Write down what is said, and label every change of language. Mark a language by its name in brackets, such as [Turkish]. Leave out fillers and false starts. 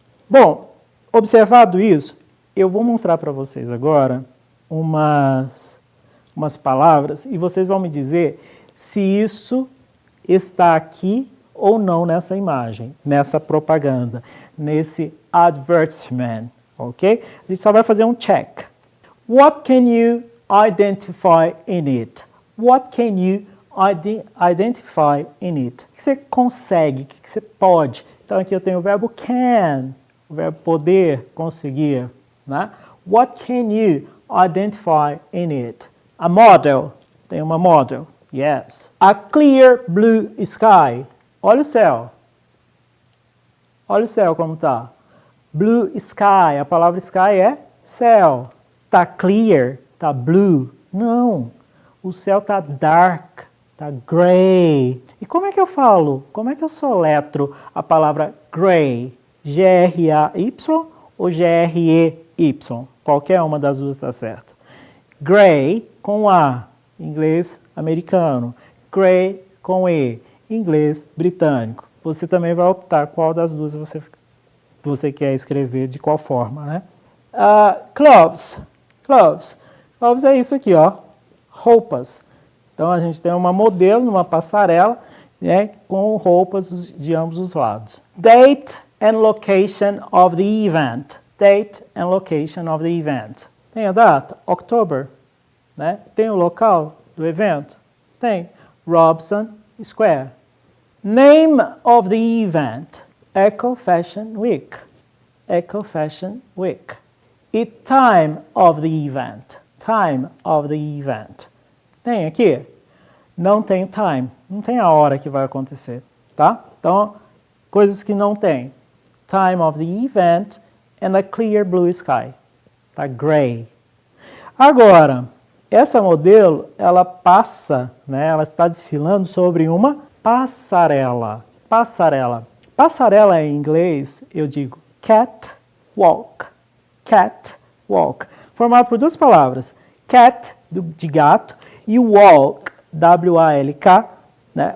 [Portuguese] Bom, observado isso, eu vou mostrar para vocês agora umas palavras e vocês vão me dizer se isso está aqui ou não nessa imagem, nessa propaganda, nesse advertisement, ok? A gente só vai fazer um check. [English] What can you identify in it? What can you identify in it? [Portuguese] O que você consegue? O que você pode? Então aqui eu tenho o verbo can, o verbo poder, conseguir, né? [English] What can you identify in it? A model, [Portuguese] tem uma [English] model, yes. A clear blue sky, [Portuguese] olha o céu. Olha o céu como tá. [English] Blue sky, [Portuguese] a palavra sky é céu. Tá clear, tá blue? Não, o céu tá dark, tá gray. E como é que eu falo? Como é que eu soletro a palavra gray? G-R-A-Y ou G-R-E-Y? Qualquer uma das duas está certo. Gray com A, inglês americano. Gray com E, inglês britânico. Você também vai optar qual das duas você quer escrever, de qual forma, né? Clothes. Clothes é isso aqui, ó. Roupas. Então a gente tem uma modelo numa passarela, né, com roupas de ambos os lados. [English] Date and location of the event. Date and location of the event. [Portuguese] Tem a data? October. Né? Tem o local do evento? Tem. [English] Robson Square. Name of the event. Eco Fashion Week. Eco Fashion Week. E time of the event. Time of the event. [Portuguese] Tem aqui? Não tem [English] time. [Portuguese] Não tem a hora que vai acontecer, tá? Então, coisas que não tem. [English] Time of the event and a clear blue sky. [Portuguese] Tá gray. Agora, essa modelo, ela passa, né? Ela está desfilando sobre uma passarela. Passarela. Passarela em inglês, eu digo catwalk. Catwalk. Formado por duas palavras. Cat, de gato, e walk, W-A-L-K, né?